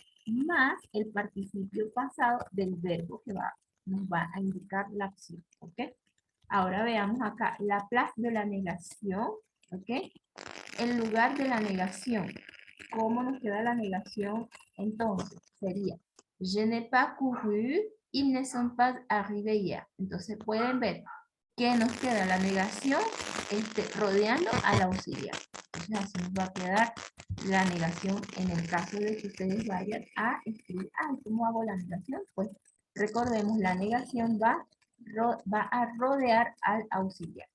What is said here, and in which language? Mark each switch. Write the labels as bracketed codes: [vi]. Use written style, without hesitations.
[es] Más el participio pasado del verbo que nos va a indicar la acción, ¿ok? Ahora veamos acá, la place de la negación, ¿ok? El lugar de la negación. ¿Cómo nos queda la negación? Entonces, sería, [fr] je n'ai pas couru, ils ne sont pas arrivés hier. [es] Entonces, pueden ver que nos queda la negación rodeando al auxiliar. Entonces, así nos va a quedar la negación en el caso de que ustedes vayan a escribir, ¿cómo hago la negación? Pues recordemos, la negación va a rodear al auxiliar.